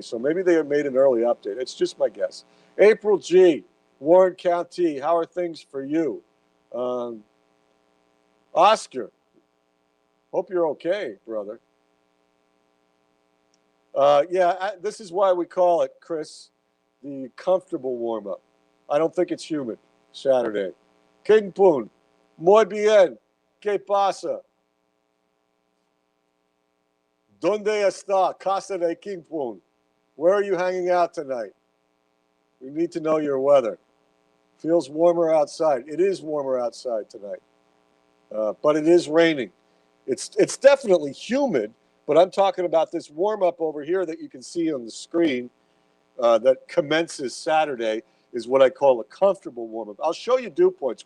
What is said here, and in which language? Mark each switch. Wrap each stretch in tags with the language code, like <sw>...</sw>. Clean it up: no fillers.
<en>So maybe they made an early update. It's just my guess. April G, Warren County, how are things for you? Oscar, hope you're okay, brother. This is why we call it, Chris, the comfortable warm-up. I don't think it's humid Saturday.</en> <es>King Poon, muy bien, ¿qué pasa? ¿Dónde está Casa de King Poon?</es> <en>Where are you hanging out tonight? We need to know your weather. Feels warmer outside. It is warmer outside tonight. But it is raining. It's definitely humid, but I'm talking about this warm-up over here that you can see on the screen that commences Saturday is what I call a comfortable warm-up. I'll show you dew points.</en>